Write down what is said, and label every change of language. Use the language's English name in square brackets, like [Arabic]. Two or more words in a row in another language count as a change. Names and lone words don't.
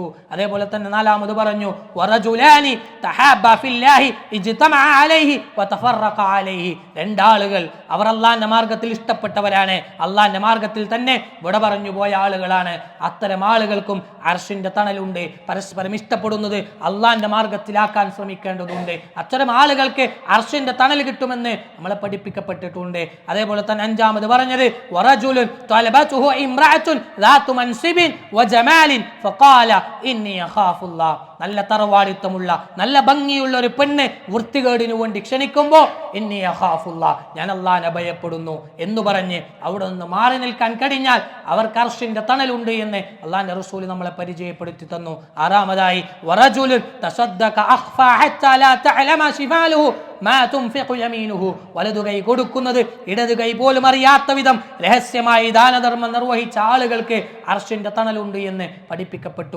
[Malayalam] അതേപോലെ തന്നെ നാലാമത് പറഞ്ഞു [Arabic] ورجلان تحابا في الله اجتمعا عليه وتفرقا عليه, [Malayalam] 2 ആളുകൾ അവർ അല്ലാഹുവിന്റെ മാർഗ്ഗത്തിൽ ഇഷ്ടപ്പെട്ടവരാണ്, അല്ലാഹുവിന്റെ മാർഗ്ഗത്തിൽ തന്നെ വിട പറഞ്ഞു പോയ ആളുകളാണ്. അത്തരം ആളുകൾക്കും അർശിന്റെ തണലുണ്ട്. പരസ്പരം ഇഷ്ടപ്പെടുന്നത് അല്ലാഹുവിന്റെ മാർഗ്ഗത്തിലാക്കാൻ ശ്രമിക്കേണ്ടതുണ്ട്. അത്തരം ആളുകൾക്ക് അർശിന്റെ തണൽ കിട്ടുമെന്ന് നമ്മളെ പഠിപ്പിക്കപ്പെട്ടിട്ടുണ്ട്. അതേപോലെ തന്നെ അഞ്ചാമത് പറഞ്ഞത് [Arabic] വറജുലുൻ طلبته امرأة ذات منصب وجمال فقال إني أخاف الله, [Malayalam] നല്ല തറവാടിത്തമുള്ള നല്ല ഭംഗിയുള്ള ഒരു പെണ്ണ് വൃത്തികേടിനു വേണ്ടി ക്ഷണിക്കുമ്പോൾ [Arabic] إني أخاف الله, [Malayalam] ഞാൻ അല്ലാഹുവിനെ ഭയപ്പെടുന്നു എന്ന് പറഞ്ഞ് അവിടെ നിന്ന് മാറി നിൽക്കാൻ കഴിഞ്ഞാൽ അവർക്ക് അർശിന്റെ തണലുണ്ട് എന്ന് അല്ലാഹുവിന്റെ റസൂൽ നമ്മളെ പരിചയപ്പെടുത്തി തന്നു. ആറാമതായി [Arabic] ورجل تصدق أخفى حتى لا تعلم شماله ما تنفق يمينه, [Malayalam] വലതു കൈ കൊടുക്കുന്നത് ഇടതു കൈ പോലും അറിയാത്ത വിധം രഹസ്യമായി ദാനധർമ്മം നിർവഹിച്ച ആളുകൾക്ക് അർശിന്റെ തണലുണ്ട് എന്ന് പഠിപ്പിക്കപ്പെട്ടു.